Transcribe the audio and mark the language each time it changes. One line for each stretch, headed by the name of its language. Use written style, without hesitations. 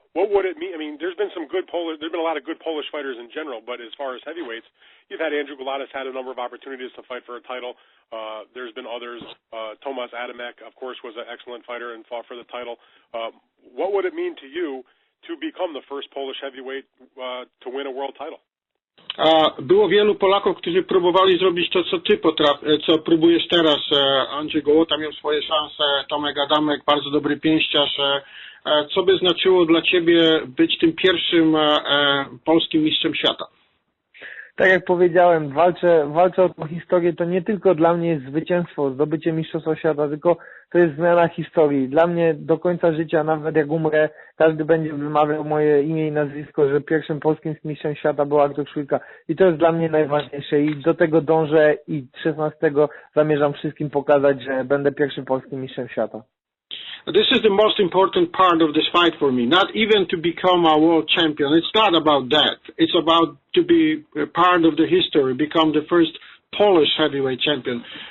English: What would it mean? I mean, there's been a lot of good Polish fighters in general, but as far as heavyweights, you've had Andrew Gulatis had a number of opportunities to fight for a title. There's been others. Tomasz Adamek, of course, was an excellent fighter and fought for the title. What would it mean to you to become the first Polish heavyweight to win a world title?
Polish: Było wielu Polaków, którzy próbowali zrobić to, co próbujesz teraz. Andrzej Gołota miał swoje szanse, Tomek Adamek, bardzo dobry pięściarz. Co by znaczyło dla Ciebie być tym pierwszym polskim mistrzem świata? Tak jak powiedziałem, walczę o tą historię, to nie tylko dla mnie jest zwycięstwo, zdobycie mistrzostwa świata, tylko to jest zmiana historii. Dla mnie do końca życia, nawet jak umrę, każdy będzie wymawiał moje imię i nazwisko, że pierwszym polskim mistrzem świata był Artur Szpilka. I to jest dla mnie najważniejsze i do tego dążę i 16 zamierzam wszystkim pokazać, że będę pierwszym polskim mistrzem świata.
English: This is the most important part of this fight for me. Not even to become a world champion. It's not about that. It's about to be a part of the history, become the first Polish heavyweight champion.